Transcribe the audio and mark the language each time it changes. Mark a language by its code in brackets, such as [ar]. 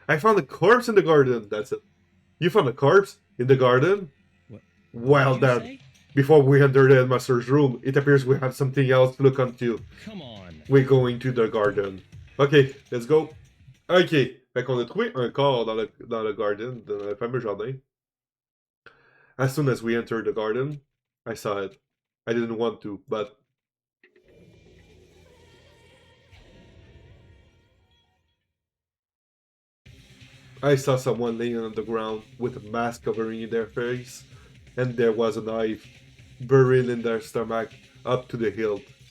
[en] I found a corpse in the garden. That's it. You found a corpse in the garden? What? Well What'd you then, say? before we enter the headmaster's room, it appears we have something else to look onto. Come on. We're going to the garden. Ok, let's go. [fr] Ok, fait qu'on a trouvé un corps dans le garden, dans le fameux jardin. [en] As soon as we entered the garden, I saw it. I didn't want to, but... I saw someone laying on the ground with a mask covering their face, and there was a knife buried in their stomach up to the hilt.